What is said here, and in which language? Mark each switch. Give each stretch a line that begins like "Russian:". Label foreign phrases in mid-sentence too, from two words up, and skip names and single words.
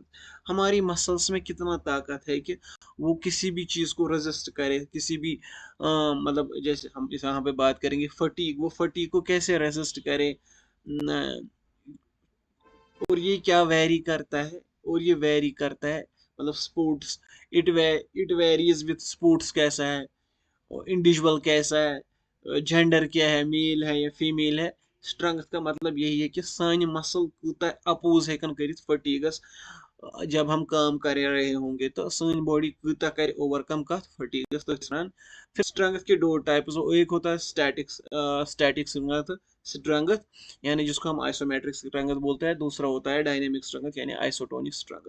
Hindi: हमारी मसल्स में कितना ताकत है कि वो किसी भी चीज को रेजिस्ट करे, किसी भी मतलब जैसे हम इस यहाँ पे बात करेंगे फटीग, वो फटीग को कैसे रेजिस्ट करे, और ये क्या वेरी करता है, और ये वेरी करता है मतलब स्पोर्ट्स,
English: it varies with sports
Hindi: कैसा है, इंडिविजुअल कैसा है, जेंडर क्या है, मेल है या फीमेल है। स्ट्रेंथ का मतलब यही है कि
Kashmiri: सानी मसल कूता अपोज हेकन कर फटीगस,
Hindi: जब हम काम कर रहे होंगे तो
Kashmiri: सानी बॉडी कूता कर ओवरकम कत फटीगस।
Hindi: तो फिर स्ट्रेंथ के दो टाइप्स, एक होता है
English: static strength
Hindi: यानी जिसको हम
English: isometric strength
Hindi: बोलते हैं, दूसरा होता है
English: dynamic strength
Hindi: यानी
English: isotonic strength.